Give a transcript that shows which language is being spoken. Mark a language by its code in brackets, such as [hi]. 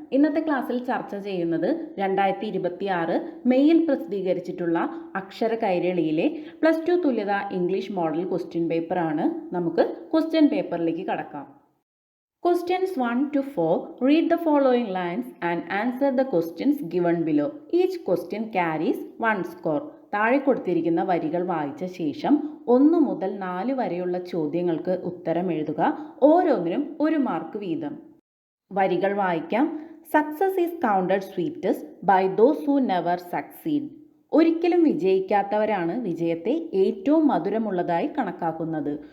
[ml] ഇന്നത്തെ ക്ലാസ്സിൽ ചർച്ച ചെയ്യുന്നത് 2026 മെയ്യിൽ പ്രസിദ്ധീകരിച്ചിട്ടുള്ള അക്ഷര കൈരളിയിലെ +2 തുല്യത ഇംഗ്ലീഷ് മോഡൽ ക്വസ്റ്റ്യൻ പേപ്പറാണ്. നമുക്ക് ക്വസ്റ്റ്യൻ പേപ്പറിലേക്ക് കടക്കാം. [en] Questions 1 to 4. Read the following lines and answer the questions given below. Each question carries 1 score. [ml] താഴെ കൊടുത്തിരിക്കുന്ന വരികൾ വായിച്ച ശേഷം 1 മുതൽ 4 വരെയുള്ള ചോദ്യങ്ങൾക്ക് ഉത്തരം എഴുതുക. ഓരോന്നിനും 1 മാർക്ക് വീതം. വരികൾ വായിക്കാം. [en] Success is counted sweetest by those who never succeed. [ml] ഒരിക്കലും വിജയിക്കാത്തവരാണ് വിജയത്തെ ഏറ്റവും മധുരമുള്ളതായി കണക്കാക്കുന്നത്.